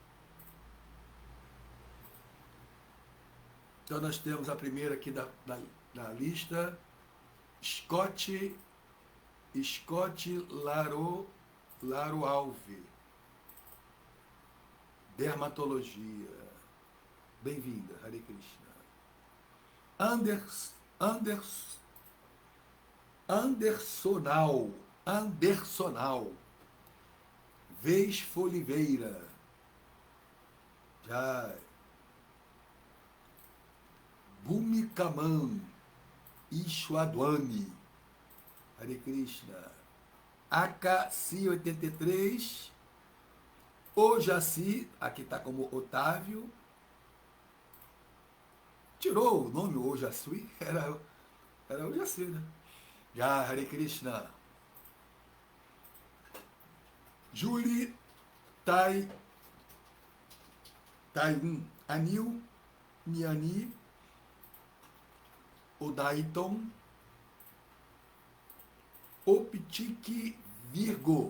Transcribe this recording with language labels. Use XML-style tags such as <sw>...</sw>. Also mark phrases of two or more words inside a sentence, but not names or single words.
<pt>Então nós temos a primeira aqui da lista, Scott Laro Alve, dermatologia. Bem-vinda,</pt> <sa>Hare Krishna.</sa> <pt>Andersonal, Vez Foliveira. Já. Bhumikaman Ishwadwani,</pt> <sa>Hare Krishna.</sa> <pt>AKC 83, Ojaci, aqui está como Otávio. Tirou o nome Ojaci, era Ojaci, né? Já,</pt> <sa>Hare Krishna.</sa> <pt>Julie Taiun, Anil Miani, Odaiton, Optique Virgo.</pt>